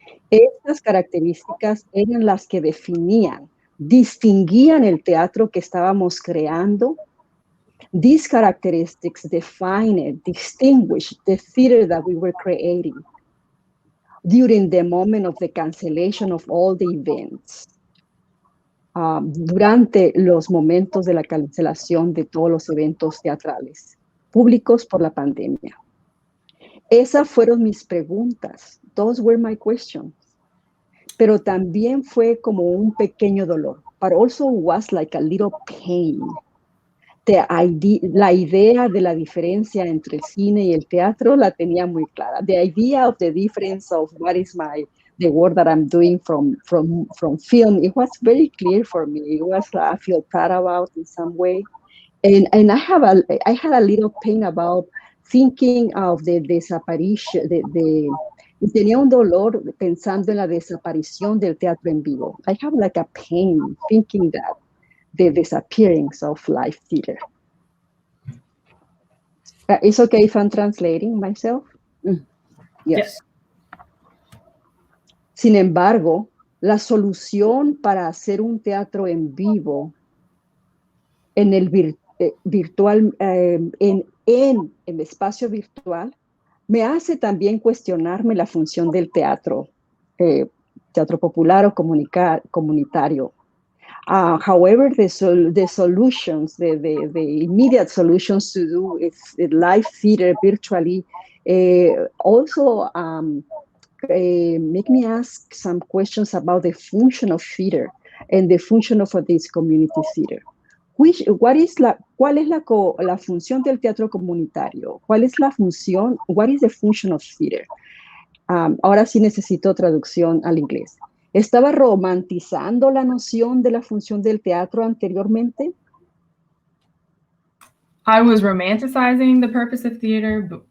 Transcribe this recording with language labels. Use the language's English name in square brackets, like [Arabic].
[Spanish] Estas características eran las que distinguían el teatro que estábamos creando. [English] These characteristics distinguish the theater that we were creating during the moment of the cancellation of all the events. [Spanish] Durante los momentos de la cancelación de todos los eventos teatrales públicos por la pandemia. Esas fueron mis preguntas. [English] Those were my questions. [Spanish] Pero también fue como un pequeño dolor. [English] But also was like a little pain. [Spanish] La idea de la diferencia entre el cine y el teatro la tenía muy clara. [English] The idea of the difference of what is the work that I'm doing from film, it was very clear for me. It was I feel proud about in some way. And I had a little pain about thinking of the [Spanish] Y tenía un dolor pensando en la desaparición del teatro en vivo. [English] I have like a pain thinking that the disappearance of live theater. It's okay if I'm translating myself? Yes. [Spanish] Sin embargo, la solución para hacer un teatro en vivo en el virtual, en el espacio virtual, me hace también cuestionarme la función del teatro, teatro popular o comunitario. [English] However, the solutions, the immediate solutions to do live theater virtually also make me ask some questions about the function of theater and the function of this community theater. [Spanish] ¿Cuál es la función del teatro comunitario? ¿Cuál es la función? [English] What is the function of theater? [Spanish] Ahora sí necesito traducción al inglés. ¿Estaba romantizando la noción de la función del teatro anteriormente? [English] I was romanticizing the purpose of theater